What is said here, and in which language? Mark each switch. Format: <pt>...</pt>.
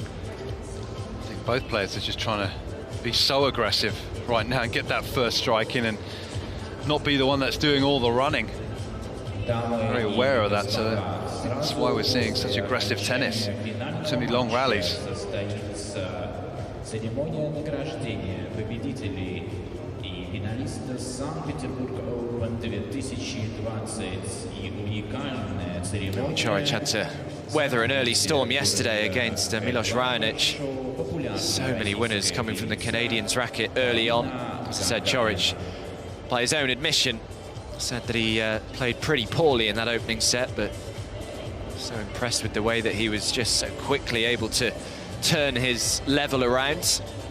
<en>I think both players are just trying to be so aggressive right now and get that first strike in and not be the one that's doing all the running. Very aware of that, so that's why we're seeing such aggressive tennis. So many long rallies.</en> <ru>Церемония награждения победителей и финалиста Санкт-Петербург Open 2020 и уникальная церемония.</ru> <en>Coric had to weather an early storm yesterday against Milos Raonic. So many winners coming from the Canadian's racket early on. As I said, Coric, by his own admission, said that he played pretty poorly in that opening set, but so impressed with the way that he was just so quickly able to turn his level around.</en>